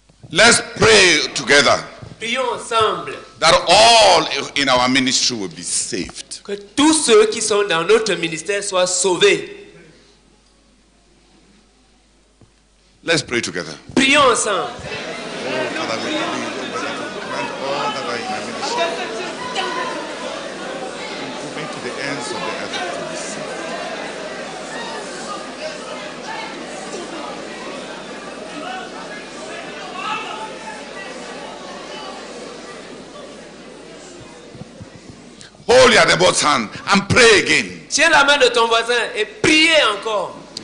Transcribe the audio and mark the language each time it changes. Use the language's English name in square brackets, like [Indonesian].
[English] Let's pray together. [French] Prions ensemble. [English] That all in our ministry will be saved. [French] Que tous ceux qui sont dans notre ministère soient sauvés. [English] Let's pray together. [French] Prions ensemble. [English] Father, we grant all that are in our ministry, moving to the ends of the earth to be saved. Hold your neighbor's hand and pray again. [French] Tiens la main de ton voisin et priez encore.